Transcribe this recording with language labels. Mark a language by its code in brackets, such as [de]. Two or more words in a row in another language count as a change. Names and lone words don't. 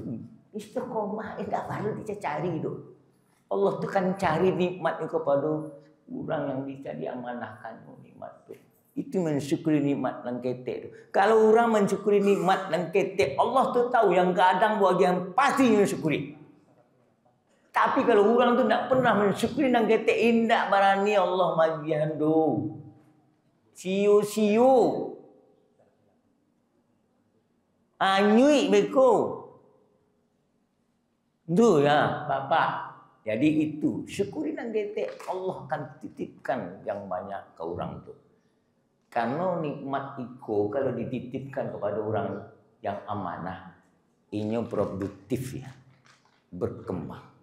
[id] Istiqomah tidak perlu dicari tu. Allah tu kan cari nikmat kepada orang yang bisa diamanahkan nikmat tu. Itu mensyukuri nikmat dan ketek tu. Kalau orang mensyukuri nikmat dan ketek, Allah tu tahu yang kadang bagian pasti mensyukuri. [min] Tapi kalau orang tu tak pernah mensyukuri dan ketek, indak barani Allah magian do. Siu-siu. Anyui beko. Tu ya, Bapak. [id] Jadi itu, syukuri dan ketek, Allah akan titipkan yang banyak ke orang tu. Karena nikmat itu kalau dititipkan kepada orang yang amanah, ini produktif ya, berkembang.